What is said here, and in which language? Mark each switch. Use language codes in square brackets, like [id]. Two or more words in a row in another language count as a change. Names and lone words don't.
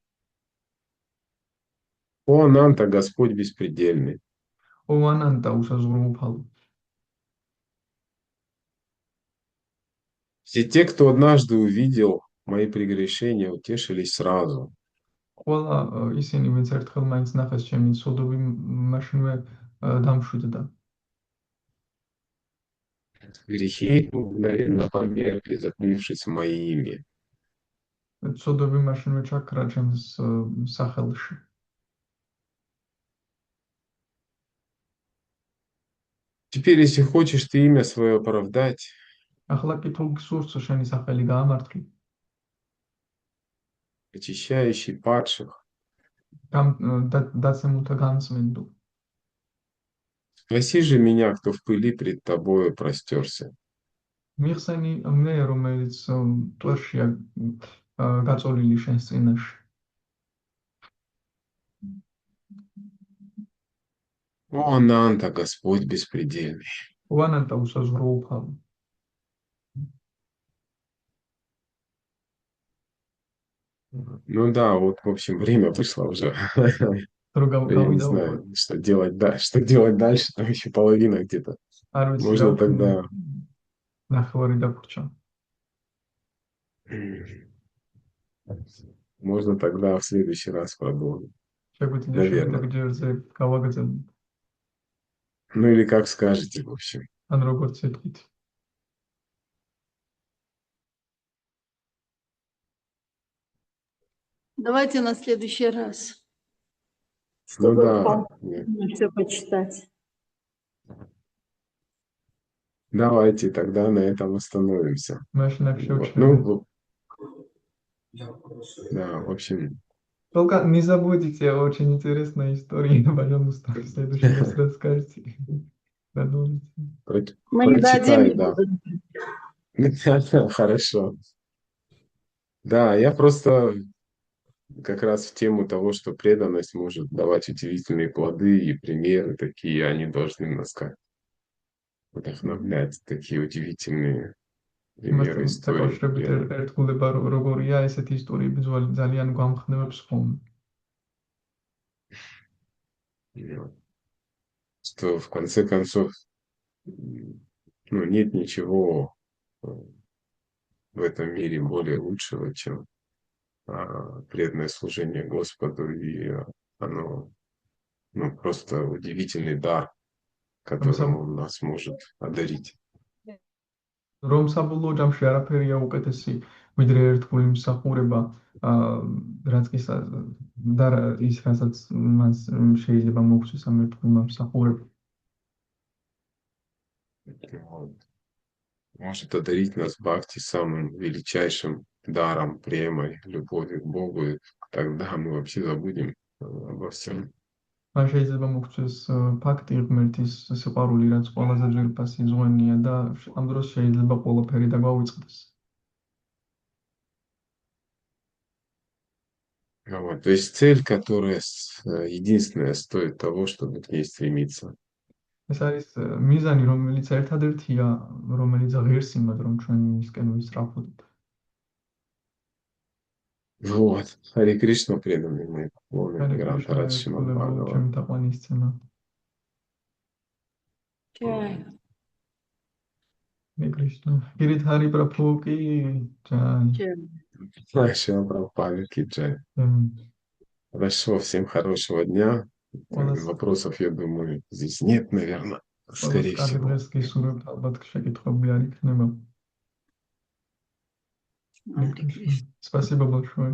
[ru] О Ананта, Господь беспредельный, [ka] ო ანანტა უსაზღვრო უფალო. [ru] все те, кто однажды увидел мои прегрешения, утешились сразу. [ka] ყველა ისინი, ვინც ერთხელ მაინც ნახეს ჩემი ცოდვები, მაშინვე დამშვიდდა. [ru] Грехи мгновенно померкли, затмившись моими. [ka] ცოდვები მაშინვე ჩაქრა ჩემს სახელში. [ru] Теперь, если хочешь ты имя свое оправдать, [ka] ახლა კი თუ გსურს შენი სახელი გაამართლი, [ru] очищающий падших, [ka] დაცემულთა გამწმენდო. [ru] спаси же меня, кто в пыли пред тобою простерся. [ka] მიხსენი მე, რომელიც ტვერშია გაწოლილი შენს წინაშე. [ru] О Ананта, Господь беспредельный. [ka] ო ანანტა უსაზღვრო უფალო. [ru] Ну да, вот, в общем, время вышло уже. [ka] რო [ru] Я не [ka] გავიდა [ru] знаю, что делать дальше. Что делать дальше, там еще половина где-то. [ka] არ ვიცი [ru] Можно [ka] რა [ru] тогда... [ka] ნახევარი დაგვრჩა. [ru] Можно тогда в следующий раз продолжить. [ka] შეგვიძლია [ru] Наверно. [ka] შემდეგ ჯერზე გავაგრძელოთ. [ru] Ну или как скажете, в общем. [ka] ან როგორც ეთქვით. [ru] Давайте на следующий раз. Ну Чтобы да, все почитать. давайте тогда на этом остановимся. [ka] მაშინ აქ [ru] Вот. [ka] შევჩერდეთ. [ru] Ну, да, в общем, Только не забудьте, очень интересная история, пожалуйста, в следующий раз расскажите. Продолжите. Мы не прочитай, дадим. да. Хорошо. Да, я просто как раз в тему того, что преданность может давать удивительные плоды и примеры такие, они должны нас как вдохновлять, такие удивительные примеры истории. [ka] დაკავშირებით ერთგულება როგორია, ესეთი ისტორიები ძალიან გვამხნევებს ხოლმე. [ru] Что в конце концов, ну, нет ничего в этом мире более лучшего, чем преданное служение Господу, и оно, ну, просто удивительный дар, которым Он нас может одарить. [ka] რომ საბოლოო ჯამში არაფერია უკეთესი ვიდრე ერთგული მსახურება, რაც კი და ის რასაც მას შეიძლება მოგვცეს ამ ერთგულმა მსახურება. [ru] Вот. Может одарить нас бхакти самым величайшим даром, премой, любовью к Богу, и тогда мы вообще забудем обо всем. [ka] Man შეიძლება მოგვცეს ფაქტი ღმერთის სიყვარული, რაც ყველაზე ძვირფასი ზღვენია და ამ დროს შეიძლება ყველაფერი დაგვავიწყდეს. [ru] Вот. То есть цель, которая единственная, стоит того, чтобы к ней стремиться. [ka] ეს არის მიზანი, რომელიც ერთადერთია, რომელიც ღირს იმად, რომ ჩვენ მისკენ ვისწრაფვოდეთ. [ru] Вот. Харе Кришна, преданный мой, полный грант Радж Шримад Бхагават. [ka] ჩემი თაყვანისცემა. [ru] Чай. Харе Кришна. Гирит Хари Прабху ки джай. Чай. Шрила Прабхупада ки джай. Хорошо, всем хорошего дня. Вопросов, я думаю, здесь нет, наверное, скорее всего. Спасибо большое.